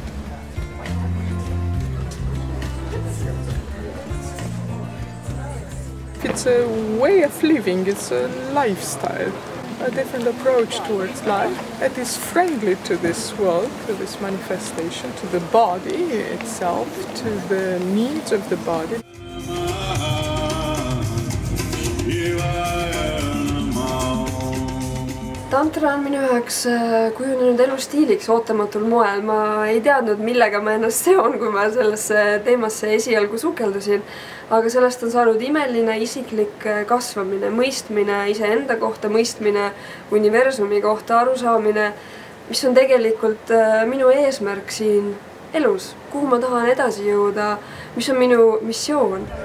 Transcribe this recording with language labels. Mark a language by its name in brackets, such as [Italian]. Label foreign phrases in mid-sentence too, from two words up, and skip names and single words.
[English] It's a way of living, it's a lifestyle, a different approach towards life that is friendly to this world, to this manifestation, to the body itself, to the needs of the body. [Estonian] Tantra on minu üheks kujunenud elustiiliks ootamatul moel. Ma ei teadnud, millega ma ennast seon, kui ma sellesse teemasse esialgu sukeldusin. Aga sellest on saanud imeline isiklik kasvamine, mõistmine iseenda kohta, mõistmine universumi kohta, arusaamine, mis on tegelikult minu eesmärk siin elus, kuhu ma tahan edasi jõuda, mis on minu missioon.